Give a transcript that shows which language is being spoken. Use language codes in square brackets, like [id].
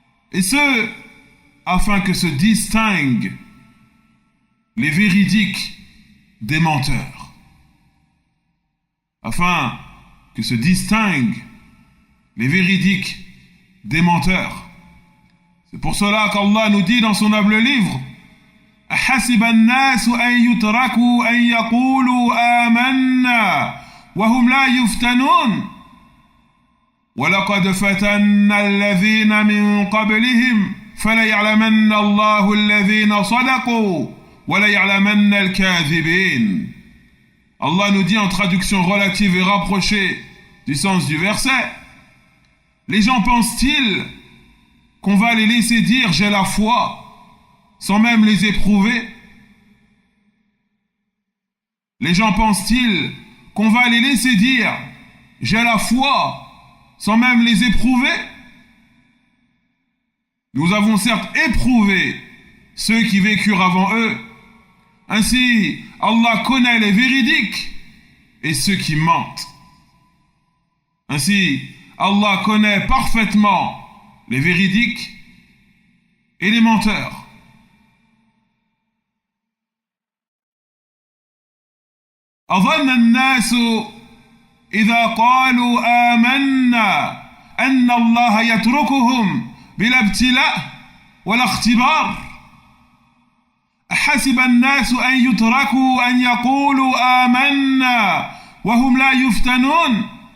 [fr] Et ce, afin que se distinguent les véridiques des menteurs. Afin que se distinguent les véridiques des menteurs. C'est pour cela qu'Allah nous dit dans son noble livre: [ar] أحسب الناس أن يتركوا أن يقولوا آمنا وهم لا يفتنون ولقد فتنا الذين من قبلهم فليعلمن الله الذين صدقوا وليعلمن الكاذبين. [fr] Allah nous dit en traduction relative et rapprochée du sens du verset: les gens pensent-ils qu'on va les laisser dire j'ai la foi sans même les éprouver? Les gens pensent-ils qu'on va les laisser dire j'ai la foi sans même les éprouver? Nous avons certes éprouvé ceux qui vécurent avant eux. Ainsi, Allah connaît les véridiques et ceux qui mentent. Ainsi, Allah connaît parfaitement les véridiques et les menteurs. [ar] أظن الناس إذا قالوا آمنا أن الله يتركهم بلا ابتلاء ولا اختبار. أحسب الناس أن يتركوا أن يقولوا آمنا وهم لا يفتنون.